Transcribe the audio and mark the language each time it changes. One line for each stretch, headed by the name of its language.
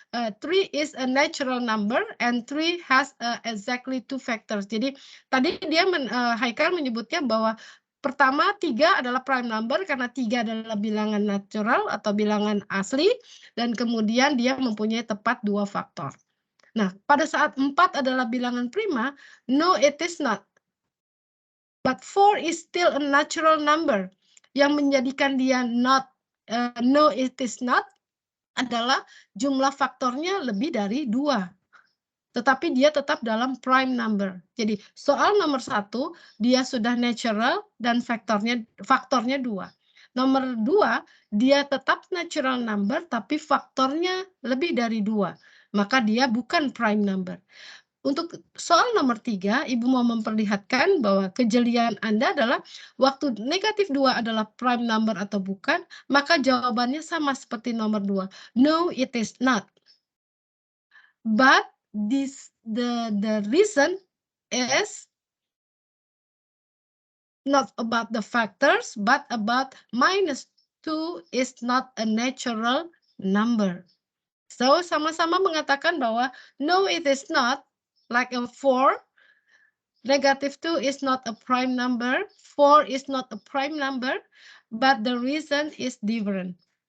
English: 3 is a natural number and 3 has exactly 2 factors.
Indonesian: Jadi tadi dia Haikal menyebutnya bahwa pertama 3 adalah prime number karena 3 adalah bilangan natural atau bilangan asli dan kemudian dia mempunyai tepat 2 faktor. Nah, pada saat 4 adalah bilangan prima,
English: no it is not. But 4 is still a natural number.
Indonesian: Yang menjadikan dia not no it is not adalah jumlah faktornya lebih dari 2. Tetapi dia tetap dalam prime number. Jadi soal nomor 1 dia sudah natural dan faktornya 2. Nomor 2 dia tetap natural number tapi faktornya lebih dari 2. Maka dia bukan prime number. Untuk soal nomor 3, Ibu mau memperlihatkan bahwa kejelian Anda adalah waktu negatif 2 adalah prime number atau bukan, maka jawabannya sama seperti nomor 2.
English: No, it is not. But the reason is not about the factors, but about -2 is not a natural number. So,
Indonesian: sama-sama mengatakan bahwa
English: no, it is not, like a 4, -2 is not a prime number, 4 is not a prime number, but the reason is different.